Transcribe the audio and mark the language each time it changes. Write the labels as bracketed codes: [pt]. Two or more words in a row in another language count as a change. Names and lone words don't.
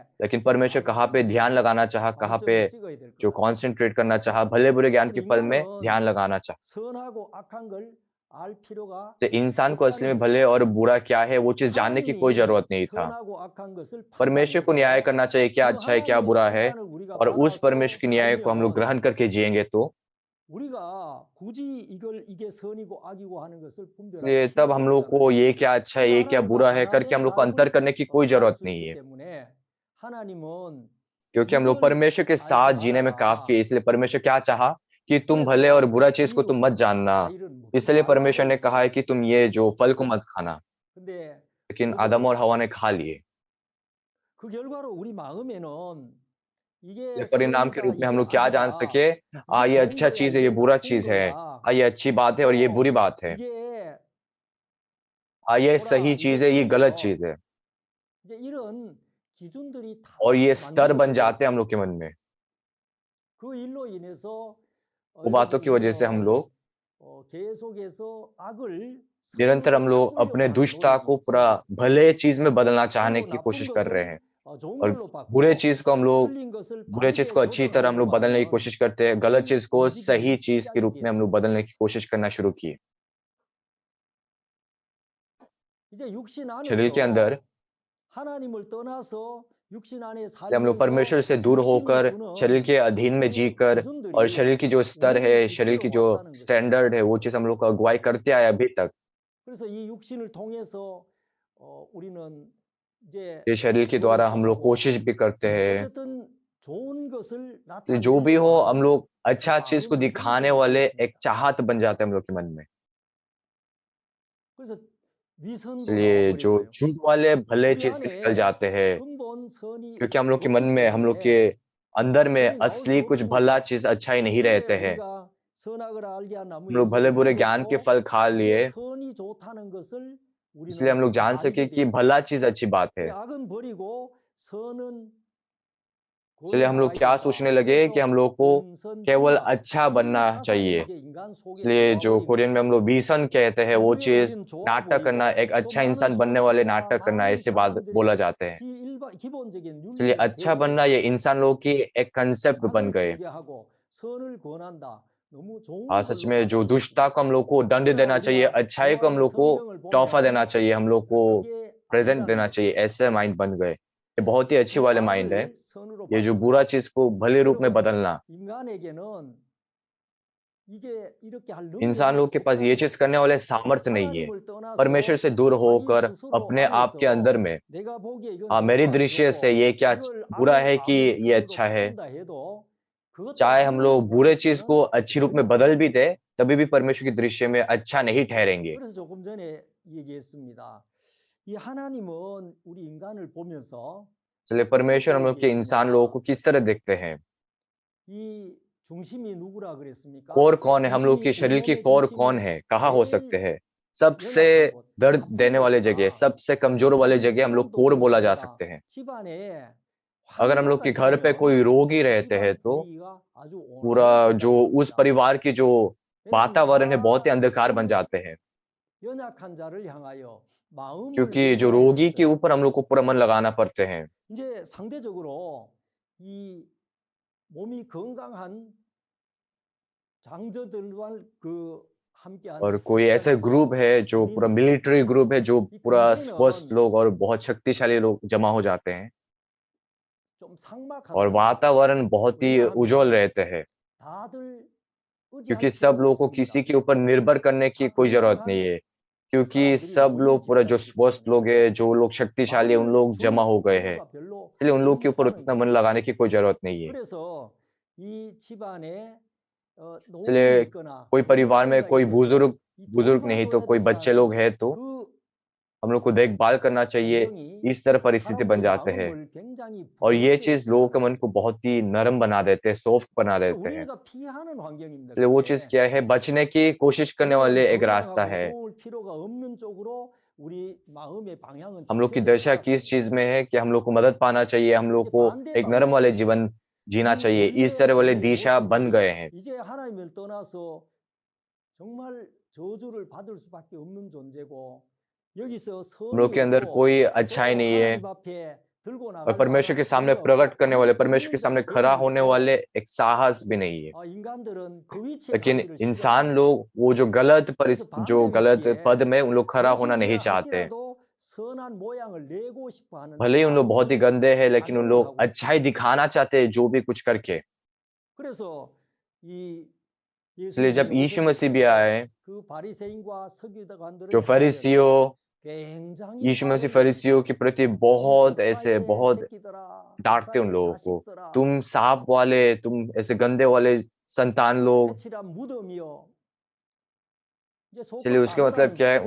[hi] लेकिन परमेश्वर कहाँ पे ध्यान लगाना चाहा, कहाँ पे [ko] 방점을 찍어야 될 것 [hi] जो [ko] 같습니다. [hi] कॉन्सेंट्रेट करना चाहा, भले-बुरे ज्ञान के [ko] 우리 [hi] फल में ध्यान [ko] 인간은 [hi] लगाना चाहा। [ko] 선하고 악한 걸 알 필요가 [hi] तो इंसान को असली में [ko] 없다는 [hi] भले [ko] 거죠. [hi] और बुरा क्या है, वो चीज़ जानने की कोई [ko] 하나님이 [hi] ज़रूरत नहीं था। [ko] 선하고 악한 것을 [hi] परमेश्वर को न्याय [ko] 판단해서 [hi] करना चाहिए, क्या [ko] 그 [hi] अच्छा है, क्या [ko] 하나님의 [hi] बुरा है, [ko] 판단을 우리가 [hi] और उस [ko] 받아서 [hi] परमेश्वर की न्याय को हम लोग [ko] 살면 [hi] ग्रहण करके जिएँगे तो [ko] 우리가 굳이 이게 선이고 악이고 하는 것을 분별할 [hi] इसलिए तब [ko] 필요가 [hi] हम लोग को [ko] 없잖아요. [hi] ये क्या अच्छा है, [ko] 그래서 [hi] ये क्या [ko] 하나님과 [hi] बुरा है करके [ko] 하나된 [hi] हम लोग को अंतर [ko] 삶을 [hi] करने की कोई [ko] 살 [hi] ज़रूरत [ko] 수 [hi] नहीं [ko] 있기 [hi] है। [ko] 때문에 하나님은 [hi] क्योंकि हम लोग [ko] 이걸 [hi] परमेश्वर के [ko] 알지 [hi] साथ जीने में काफ़ी है, [ko] 말아라. [hi] इसलिए परमेश्वर क्या चाहा कि तुम भले और [ko] 그래서 [hi] बुरा चीज़ [ko] 이 [hi] को तुम मत जानना। [ko] 과일은 먹지 [hi] इसलिए परमेश्वर [ko] 말라고 [hi] ने कहा है कि तुम ये [ko] 얘기했습니다. [hi] जो फल को मत खाना। [ko] 근데 [hi] लेकिन आदम और हवा ने खा लिए। [ko] 그 결과로 우리 마음에는 [hi] ये [ko] 이게 [hi] परिणाम के [ko] 선이다, [hi] रूप में हम [ko] 이게 [hi] लोग क्या जान [ko] 악이다, [hi] सके? [ko] 이게 [hi] ये [ko] 좋은 [hi] अच्छा [ko] 거야, [hi] चीज़ है, ये [ko] 이게 [hi] बुरा [ko] 나쁜 [hi] चीज़ है। [ko] 거야, [hi] ये अच्छी बात है और ये बुरी [ko] 또 [hi] बात है। [ko] 이게 [hi] ये [ko] 옳아, [hi] सही [ko] 이게 [hi] चीज़ है, ये गलत [ko] 틀려. [hi] चीज़ है। [ko] 이제 이런 기준들이 다 [hi] और ये स्तर बन [ko] 만들어져 [hi] जाते हैं हम [ko] 버렸습니다. [hi] लोग के मन में। [ko] 그 일로 인해서 [hi] वो बातों की वजह से हम [ko] 우리는 [hi] लोग [ko] 계속해서 악을 [hi] निरंतर [ko] 선으로 [hi] हम लोग [ko] 바꾸려고 [hi] अपने [ko] 하는 [hi] दुष्टता [ko] 노력이 [hi] को पूरा [ko] 있습니다. [hi] भले चीज़ में बदलना चाहने [ko] 그리고 [hi] की [ko] 나쁜 [hi] कोशिश कर रहे [ko] 것을 [hi] हैं। [ko] 좋은 [hi] और [ko] 걸로 [hi] बुरे [ko] 바꾸고 [hi] चीज़ को हम लोग [ko] 틀린 것을 [hi] बुरे चीज़ [ko] 바르게 [hi] को अच्छी तरह हम लोग [ko] 조정하려고 [hi] बदलने की [ko] 하는 [hi] कोशिश करते हैं, गलत [ko] 이 [hi] चीज़ को [ko] 움직임이 [hi] सही चीज़ के [ko] 시작이 [hi] रूप में हम लोग [ko] 됐습니다. [hi] बदलने की कोशिश करना शुरू किए। [ko] 이제 육신 [hi] शरीर के अंदर [ko] 안에서 하나님을 떠나서 육신 안에 [hi] इसलिए हम लोग [ko] 살면서 [hi] परमेश्वर से दूर [ko] 육신이 [hi] होकर, शरीर [ko] 주는 [hi] के अधीन में [ko] 그 [hi] जीकर और [ko] 기준들이 [hi] शरीर की जो स्तर [ko] 우리를 [hi] है, शरीर की [ko] 이끌어 [hi] जो [ko] 왔다는 것입니다. [hi] स्टैंडर्ड है, वो चीज़ हम लोग को अगुवाई करते आए अभी तक। [ko] 그래서 이 육신을 통해서 우리는 이제 [hi] ये शरीर के [ko] 노력도 [hi] द्वारा हम लोग [ko] 하고 [hi] कोशिश भी करते हैं। [ko] 어쨌든 좋은 것을 [hi] जो भी हो, [ko] 나타내려고 [hi] हम [ko] 하는 [hi] लोग अच्छा चीज़ को [ko] 마음이 [hi] दिखाने [ko] 형성이 [hi] वाले [ko] 됐습니다. [hi] एक चाहत बन जाते हैं हम लोग के मन में। [ko] 그래서 위선도 [hi] इसलिए जो [ko] 나와버린 거예요. [hi] झूठ वाले भले [ko] 우리 [hi] चीज़ निकल [ko] 안에 [hi] जाते हैं, [ko] 근본 선이 [hi] क्योंकि हम लोग के मन [ko] 없기 [hi] में, हम लोग के [ko] 때문에 [hi] अंदर में [ko] 선이 나올 수 [hi] असली कुछ भला [ko] 없습니다. [hi] चीज़ अच्छा ही नहीं [ko] 근데 [hi] रहते हैं। [ko] 우리가 선악을 알게 한 [hi] हम [ko] 나무의 [hi] लोग [ko] 열매를 [hi] भले-बुरे ज्ञान के [ko] 먹었고 [hi] फल खा [ko] 이게 [hi] लिए, [ko] 선이 좋다는 것을 [hi] इसलिए हम [ko] 우리는 [hi] लोग जान सके [ko] 알게 [hi] कि [ko] 됐습니다. [hi] भला चीज़ अच्छी बात है। [ko] 그러니까 악은 버리고 선은 [hi] इसलिए हम लोग [ko] 걸어나가야 [hi] क्या [ko] 된다. [hi] सोचने लगे कि [ko] 그래서 [hi] हम लोग को केवल [ko] 근선진박 [hi] अच्छा [ko] 이 [hi] बनना [ko] 사상이 [hi] चाहिए। [ko] 이제 인간 속에 [hi] इसलिए [ko] 들어와 [hi] जो [ko] 버린 [hi] कोरियन में [ko] 거죠. [hi] हम लोग विज़न कहते हैं, वो [ko] 거기에 [hi] चीज़ [ko] 우리는 좋아 [hi] नाटक करना, [ko] 보이고 [hi] एक [ko] 또 [hi] अच्छा [ko] 많은 [hi] इंसान बनने वाले [ko] 소설이나 [hi] नाटक करना, [ko] 많은 [hi] ऐसे बात बोला [ko] 사람들의 [hi] जाते हैं। [ko] 기본적인 [hi] इसलिए [ko] 윤리가 [hi] अच्छा [ko] 되어 [hi] बनना ये [ko] 버렸습니다. [hi] इंसान लोगों की एक कंसेप्ट बन [ko] 악을 [hi] गए। [ko] 징계하고 선을 권한다. 너무 좋은 [hi] सच [ko] 걸로 [hi] में जो [ko] 바뀌어 [hi] दुष्टता [ko] 버렸습니다. [hi] को हम लोग को दंड [ko] 그러나 [hi] देना चाहिए, [ko] 우리가 [hi] अच्छाई को हम [ko] 좋아하는 [hi] लोग को [ko] 성경을 [hi] तोहफ़ा देना [ko] 보면 [hi] चाहिए, हम लोग को [ko] 그게 [hi] प्रेज़ेंट [ko] 아니라는 [hi] देना [ko] 거죠. [hi] चाहिए, ऐसे माइंड बन गए। ये बहुत ही अच्छी [ko] 이 [hi] वाले माइंड है, [ko] 악을 선으로 [hi] ये जो [ko] 바꾼다. [hi] बुरा चीज़ को भले रूप में [ko] 여러분, [hi] बदलना। [ko] 인간에게는 이게 이렇게 할 [hi] इंसान [ko] 능력이 [hi] लोग के पास ये [ko] 없다는 [hi] चीज़ करने [ko] 것입니다. [hi] वाले सामर्थ्य नहीं है। [ko] 하나님을 [hi] परमेश्वर [ko] 떠나서 [hi] से दूर [ko] 자기 [hi] होकर [ko] 스스로 [hi] अपने आप के अंदर [ko] 안에서 [hi] में [ko] 내가 보기에 이건 좋고 [hi] मेरी [ko] 안 [hi] दृष्टि से [ko] 좋고 [hi] ये क्या [ko] 이걸 [hi] बुरा [ko] 악을 [hi] है कि [ko] 아무리 [hi] ये [ko] 선으로 [hi] अच्छा है। [ko] 바꾼다 해도 그것도 [hi] चाहे हम [ko] 하나님 [hi] लोग बुरे चीज़ को [ko] 보실 [hi] अच्छी रूप [ko] 때는 [hi] में [ko] 전혀 [hi] बदल [ko] 안 [hi] भी [ko] 좋다. [hi] दें, तभी भी परमेश्वर की दृष्टि में अच्छा नहीं ठहरेंगे। [ko] 그래서 조금 전에 얘기했습니다. 이 하나님은 우리 인간을 보면서 [hi] इसलिए परमेश्वर हम लोग के इंसान लोगों को किस तरह देखते हैं? [ko] 이 중심이 누구라 그랬습니까? [hi] कोर कौन है? हम लोग [ko] 중심이 [hi] की [ko] 우리 [hi] शरीर की [ko] 몸의 [hi] कोर कौन [ko] 중심이 [hi] है? कहाँ हो सकते [ko] 제일 [hi] हैं? सबसे [ko] 연약하고 [hi] दर्द [ko] 아픈 [hi] देने वाले जगह, [ko] 곳이다. [hi] सबसे कमजोर वाले जगह हम लोग [ko] 사실 [hi] कोर [ko] 집안도 [hi] बोला जा [ko] 그렇습니다. [hi] सकते हैं। [ko] 집안에 [hi] अगर हम लोग [ko] 환자가 [hi] के घर पे [ko] 있으면 [hi] कोई रोगी [ko] 그 [hi] रहते हैं [ko] 집안 [hi] तो [ko] 분위기가 아주 [hi] पूरा जो [ko] 온화해진다는 [hi] उस [ko] 겁니다. [hi] परिवार की जो [ko] 왜냐하면 [hi] वातावरण है बहुत ही [ko] 다 [hi] अंधकार बन [ko] 그 [hi] जाते हैं, [ko] 연약한 자를 향하여 마음을 [hi] क्योंकि जो [ko] 내놓아야 [hi] रोगी [ko] 되기 [hi] के ऊपर हम [ko] 때문에 [hi] लोग को पूरा मन लगाना पड़ते हैं। [ko] 이제 상대적으로 이 몸이 건강한 장저들과 그 함께한 [hi] और कोई ऐसे ग्रुप है जो पूरा [en] military group [hi] है, जो [ko] 이 [hi] पूरा स्वस्थ [ko] 근대는 [hi] लोग और बहुत शक्तिशाली लोग जमा हो जाते हैं [ko] 좀 [hi] और [ko] 삭막하다는 거죠. [hi] वातावरण बहुत ही उज्जवल [ko] 왜냐하면 [hi] रहते हैं, [ko] 다들 의지할 [hi] क्योंकि सब [ko] 필요가 [hi] लोगों को [ko] 없습니다. [hi] किसी के ऊपर निर्भर करने की [ko] 다 [hi] कोई जरूरत नहीं [ko] 건강한 [hi] है, क्योंकि [ko] 사람들이 [hi] सब [ko] 모인 [hi] लोग पूरा जो [ko] 집단이기 [hi] स्वस्थ [ko] 때문에 [hi] लोग हैं, जो लोग शक्तिशाली है, उन [ko] 마음을 [hi] लोग जमा [ko] 줄 [hi] हो गए हैं, [ko] 필요가 별로 [hi] इसलिए उन लोग के ऊपर [ko] 없다는 [hi] उतना मन [ko] 것입니다. [hi] लगाने की कोई जरूरत नहीं है। [ko] 그래서 이 집안에 노인이 [hi] इसलिए [ko] 있거나 [hi] कोई परिवार में [ko] 어린아이가 [hi] कोई [ko] 있어서 이 [hi] बुजुर्ग नहीं तो [ko] 돌봐줘야 [hi] कोई बच्चे [ko] 된다는 [hi] लोग हैं तो [ko] 그 [hi] हम लोग को देखभाल करना चाहिए, [ko] 환경이 [hi] इस तरह परिस्थिति बन [ko] 사람들의 [hi] जाते हैं [ko] 마음을 굉장히 [hi] और ये [ko] 부드럽게 [hi] चीज़ लोगों के मन [ko] 해치는 [hi] को बहुत ही नरम बना देते हैं, सॉफ्ट बना [ko] 그 [hi] देते हैं। [ko] 우리가 피하는 환경입니다. [hi] इसलिए वो चीज़ [ko] 그게 [hi] क्या है? बचने की कोशिश करने [ko] 우리는 [hi] वाले एक रास्ता [ko] 건강하고 [hi] है। [ko] 어두울 필요가 없는 쪽으로 우리 마음의 방향은 [hi] हम लोग की [ko] 잡혀져 [hi] दशा [ko] 살았어요. [hi] किस चीज़ में है कि हम लोग को मदद पाना चाहिए, हम लोग [ko] 이제 [hi] को [ko] 반대 [hi] एक नरम वाले [ko] 방향은 [hi] जीवन जीना [ko] 이 [hi] चाहिए, इस तरह [ko] 원래 [hi] वाले [ko] 우리의 [hi] दिशा बन गए [ko] 모습이 [hi] हैं। [ko] 이제 하나님을 떠나서 정말 저주를 받을 수밖에 없는 존재고 여기서 [hi] हम लोग [ko] 선이 [hi] के अंदर [ko] 없고 [hi] कोई अच्छाई [ko] 또 [hi] नहीं है [ko] 하나님 앞에 들고 [hi] और [ko] 나갈 [hi] परमेश्वर के [ko] 만한 [hi] सामने [ko] 의가 [hi] प्रकट [ko] 없고 [hi] करने वाले, [ko] 오늘 [hi] परमेश्वर के सामने खड़ा होने [ko] 그런데도 [hi] वाले एक साहस भी नहीं है। [ko] 인간들은 그 위치에 [hi] लेकिन [ko] 가기를 [hi] इंसान [ko] 싫어합니다. [hi] लोग वो जो [ko] 그래서 [hi] जो [ko] 반대 [hi] गलत [ko] 위치에 [hi] पद में उन लोग खड़ा होना नहीं [ko] 거짓이라 [hi] चाहते। [ko] 할지라도 선한 모양을 내고 싶어 하는 [hi] भले ही उन लोग बहुत ही [ko] 악의 [hi] गंदे हैं, लेकिन उन [ko] 작용을 [hi] लोग [ko] 하고 [hi] अच्छाई [ko] 있습니다. [hi] दिखाना चाहते हैं, जो भी कुछ करके। [ko] 그래서 이 [hi] इसलिए जब [ko] 예수님이 [hi] यीशु [ko] 오셨을 [hi] मसीह भी [ko] 때 [hi] आए, [ko] 그 바리새인과 서기관들을 [hi] जो [ko] 향하여서 [hi] फरीसियों, [ko] 굉장히 [hi] यीशु मसीह [ko] 화를 [hi] फरीसियों के प्रति [ko] 이 [hi] बहुत ऐसे [ko] 독사의 [hi] बहुत [ko] 새끼들아, [hi] डांटते उन [ko] 독사의 [hi] लोगों को, [ko] 자식들아, [hi] तुम सांप वाले, तुम ऐसे गंदे वाले संतान लोग। [ko] 회칠한 무덤이여. 이제 [hi] चलिए [ko] 속뜻 [hi] उसका मतलब [ko] 다르다는 [hi] क्या है?